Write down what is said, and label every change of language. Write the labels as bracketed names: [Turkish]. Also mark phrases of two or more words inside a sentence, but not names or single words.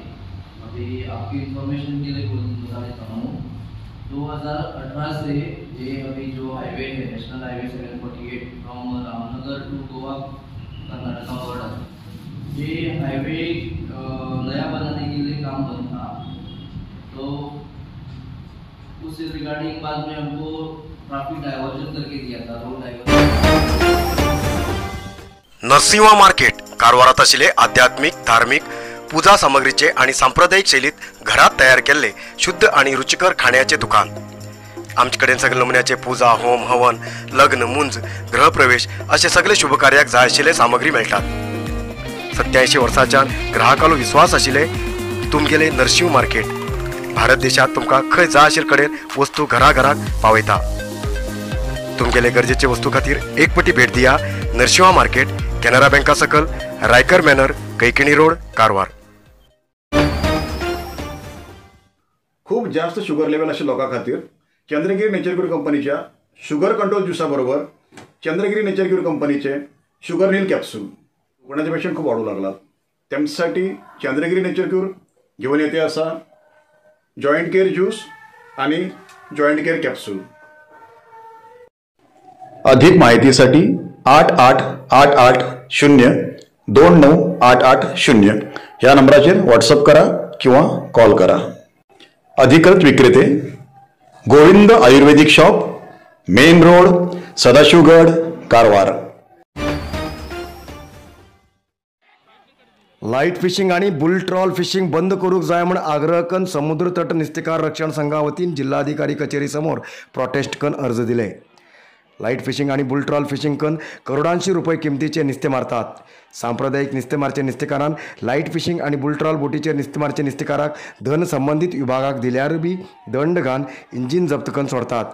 [Hindi] अभी आपकी इंफॉर्मेशन के लिए बता देता हूँ, 2018 से ये अभी जो हाईवे है [English] National Highway [Hindi] 748 [English] from Ramnagar to Goa Karnataka border, [Hindi] ये हाईवे नया बनाने के लिए काम बंद था। तो उस रिगार्डिंग बाद में हमको [English] traffic diversion [Hindi] करके दिया था, [English] road diversion. [Konkani] नरसिंहा मार्केट कारवारात आशिल्ले आध्यात्मिक धार्मिक पूजा सामग्रीचे आणि सांप्रदायिक शैलीत घरात तयार केलेले शुद्ध आणि रुचिकर खाण्याचे दुकान। आमचे कडेन सगळे नमुन्याचे पूजा होम हवन लग्न मुंज गृहप्रवेश असे सगळे शुभ कार्याक जाय आशिल्ले सामग्री मेळटात। 87 वर्सांच्यान ग्राहकालो विश्वास आशिल्ले तुमगेले नरसिंह मार्केट भारत देशात तुमकां खंय जाय आशिल्ले कडेन वस्तू घराघराक पावयता। तुमगेले गरजेचे वस्तू खातीर एक पटी भेट दिया नरसिंहा मार्केट, कॅनरा बँका सकल, रायकर मॅनर, कैकिणी रोड, कारवार। [Marathi] खूप जास्त [English] sugar level [Marathi] अशा लोकां खातीर चंद्रगिरी नेचरक्यूर कंपनीच्या [English] sugar control [Marathi] ज्युसा बरोबर चंद्रगिरी नेचरक्यूर कंपनीचे शुगर नील कॅप्सूल कोणाचे पेशंट खूप वाढू लागलात, त्यांच्यासाठी चंद्रगिरी नेचरक्यूर घेऊन येते असा [English] joint care juice [Marathi] आणि [English] joint care capsule. [Marathi] अधिक माहितीसाठी 8888029880 या नंबराचेर व्हॉट्सअप करा किंवा कॉल करा। अधिकृत विक्रेते गोविंद आयुर्वेदिक शॉप, मेन रोड, सदाशिवगड, कारवार। [English] light fishing [Konkani] आणि [English] bull trawl fishing [Konkani] बंद करूक जाय म्हण आग्रह करून समुद्र तट नुस्तेकार रक्षण संघा वतीन जिल्हाधिकारी कचेरी समोर प्रोटेस्ट करून अर्ज दिले। [English] light fishing [Konkani] आणि [English] bull trawl fishing [Konkani] करून करोडांशी रुपये किमतीचे नुस्तें मारतात। सांप्रदायिक नुस्तें मारचे नुस्तेकारान [English] light fishing [Konkani] आणि [English] bull trawl [Konkani] बोटीचेर नुस्तें मारचे नुस्तेकाराक धन संबंधित विभागाक दिल्यार बी दंड घालन इंजीन जप्त करून सोडतात।